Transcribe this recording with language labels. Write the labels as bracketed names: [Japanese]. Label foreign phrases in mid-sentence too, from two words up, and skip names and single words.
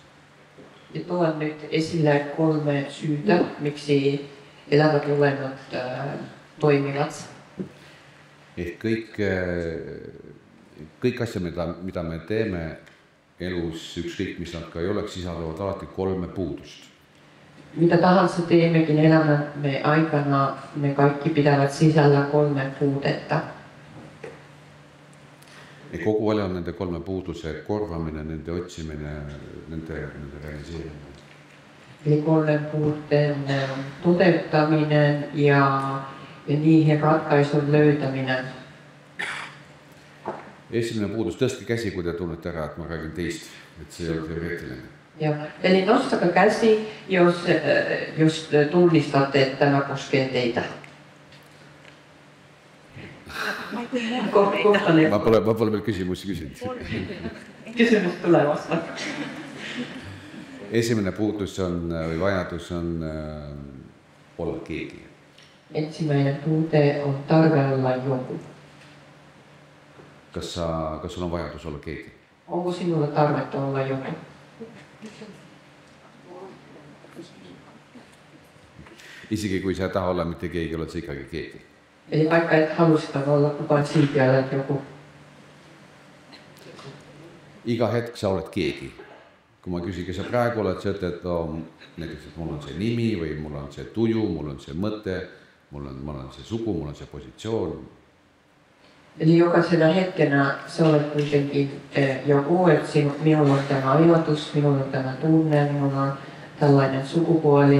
[Finnish] Ja tuon nyt esille 3 syytä, miksi elävät olennot toimivat. [Estonian] Ehk kõik asja, mida me teeme elus, ükskõik mis nad ka ei oleks, sisaldavad alati 3 puudust. [Finnish] Mitä tahansa teemmekin elämämme aikana, ne kaikki pitävät sisällä 3 puutetta. [Estonian] Ja kogu ajan nende 3 puuduse korvamine, nende otsimine, nende realiseerimine. [Finnish] Eli 3 puutteen toteuttaminen ja niihin ratkaisun löytäminen. [Estonian] Esimene puudus, tõstke käsi, kui te tunnete ära, et ma räägin teist, et see ei ole teoreetiline. [Finnish] Ja, eli nostakaa käsi, jos tunnistatte, että tämä koskee teitä. [Estonian] Ma pole veel küsimusi küsinud. [Finnish] Kysymys tulee vasta. [Estonian] Esimene puudus on, või vajadus on olla keegi. [Finnish] Ensimmäinen puute on tarve olla joku. [Estonian] Kas sul on vajadus olla keegi? [Finnish] Onko sinulla tarvetta olla joku? [Estonian] Isegi kui sa ei taha olla mitte keegi, oled sa ikkagi keegi. [Finnish] Eli vaikka et halusikaan olla kukaan silti olet joku. [Estonian] Iga hetk sa oled keegi. Kui ma küsin, kes sa praegu oled, sa ütled, näiteks, et mul on see nimi või mul on see tuju, mul on see mõte, mul on see sugu, mul on see positsioon. [Finnish] Eli jokaisena hetkenä sä olet kuitenkin joku, että minulla on tämä ajatus, minulla on tämä tunne, minulla on tällainen sukupuoli.